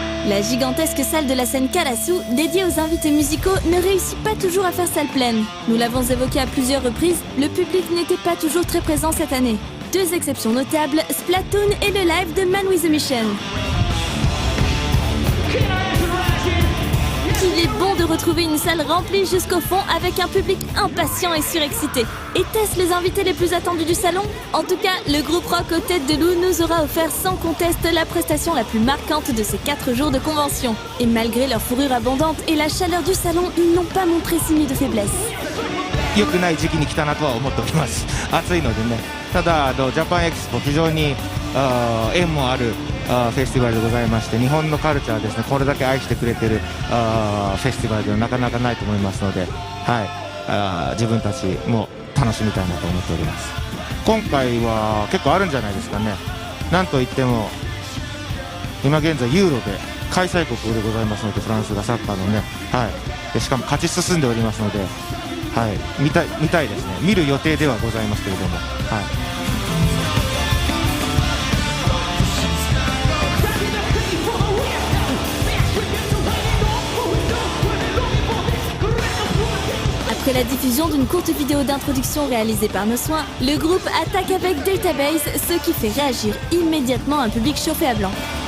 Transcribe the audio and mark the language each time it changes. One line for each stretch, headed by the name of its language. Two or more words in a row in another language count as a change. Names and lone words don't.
French: La gigantesque salle de la scène Karasu, dédiée aux invités musicaux, ne réussit pas toujours à faire salle pleine. Nous l'avons évoqué à plusieurs reprises, le public n'était pas toujours très présent cette année. 2 exceptions notables, Splatoon et le live de Man with a Mission. Il est bon de retrouver une salle remplie jusqu'au fond avec un public impatient et surexcité. Étaient-ce les invités les plus attendus du salon? En tout cas, le groupe rock aux têtes de loup nous aura offert sans conteste la prestation la plus marquante de ces 4 jours de convention. Et malgré leur fourrure abondante et la chaleur du salon, ils n'ont pas montré signe de faiblesse.
Japanese: 良くない時期に来たなとは思っております。暑いのでね。ただジャパンエキスポ非常に縁もあるフェスティバルでございまして、日本のカルチャーですね、これだけ愛してくれてるフェスティバルではなかなかないと思いますので、はい、自分たちも楽しみたいなと思っております。今回は結構あるんじゃないですかね。なんといっても今現在ユーロで開催国でございますので、フランスがサッカーのね、はい、でしかも勝ち進んでおりますので、はい、見たいですね。見る予定ではございますけれども、はい。
French: Après la diffusion d'une courte vidéo d'introduction réalisée par nos soins, le groupe attaque avec Database, ce qui fait réagir immédiatement un public chauffé à blanc.